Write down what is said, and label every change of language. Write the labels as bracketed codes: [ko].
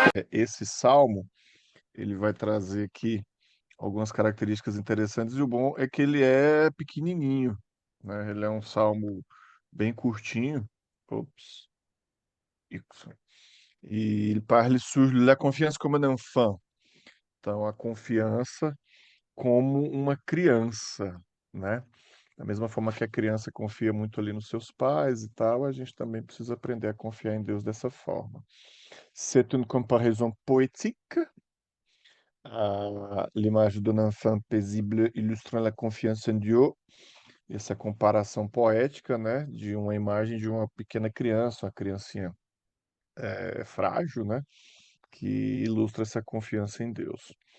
[pt] esse salmo, ele vai trazer aqui algumas características interessantes, e o bom é que ele é pequenininho, né? Ele é um salmo bem curtinho. Ops, isso. [fr] E il parle sur la confiance comme un enfant. [pt] Então, a confiança como uma criança, né? Da mesma forma que a criança confia muito ali nos seus pais e tal, a gente também precisa aprender a confiar em Deus dessa forma. [fr] C'est une comparaison poétique. L'image d'un enfant paisible illustrant la confiance en Dieu. [pt] Essa comparação poética, né, de uma imagem de uma pequena criança, uma criancinha frágil, né, que ilustra essa confiança em Deus.